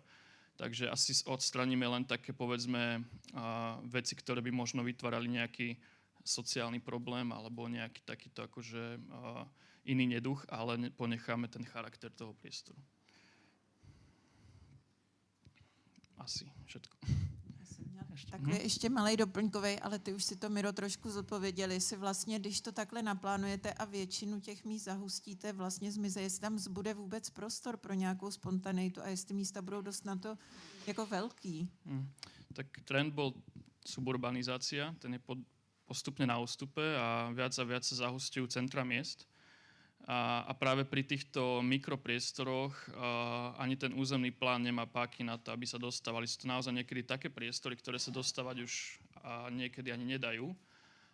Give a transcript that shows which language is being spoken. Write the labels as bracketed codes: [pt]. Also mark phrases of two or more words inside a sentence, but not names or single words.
[sk] Takže asi odstraníme len také, povedzme, veci, ktoré by možno vytvárali nejaký sociálny problém alebo nejaký takýto akože iný neduch, ale ponecháme ten charakter toho priestoru. Asi všetko. [cs] Takový ještě malej doplňkovej, ale ty už si to, Miro, trošku zodpověděli, jestli vlastně, když to takhle naplánujete a většinu těch míst zahustíte, vlastně zmize, jestli tam zbude vůbec prostor pro nějakou spontanitu a jestli místa budou dost na to jako velký. [sk] Tak trend bol suburbanizácia, ten je postupne na ústupe a viac sa zahustujú centra miest. A práve pri týchto mikropriestoroch ani ten územný plán nemá páky na to, aby sa dostávali. Sú to naozaj niekedy také priestory, ktoré sa dostávať už niekedy ani nedajú.